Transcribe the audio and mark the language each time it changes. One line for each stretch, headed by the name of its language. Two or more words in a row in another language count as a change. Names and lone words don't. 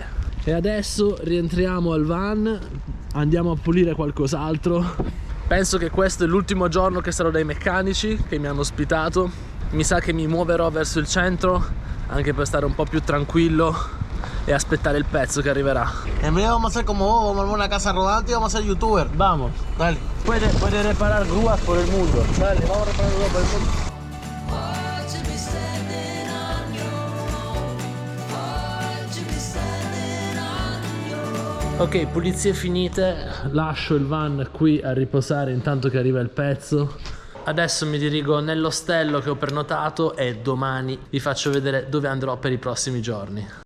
Italian: E adesso rientriamo al van, andiamo a pulire qualcos'altro. Penso che questo è l'ultimo giorno che sarò dai meccanici che mi hanno ospitato. Mi sa che mi muoverò verso il centro, anche per stare un po' più tranquillo e aspettare il pezzo che arriverà.
Spanish: En breve vamos a hacer como vos, vamos a armar una casa rodante y vamos a ser youtuber. Vamos, Dale. puede reparar grúas por el mundo. Dale, vamos a reparar grúas por el mundo.
Italian: Ok, pulizie finite, lascio il van qui a riposare intanto che arriva il pezzo. Adesso mi dirigo nell'ostello che ho prenotato e domani vi faccio vedere dove andrò per i prossimi giorni.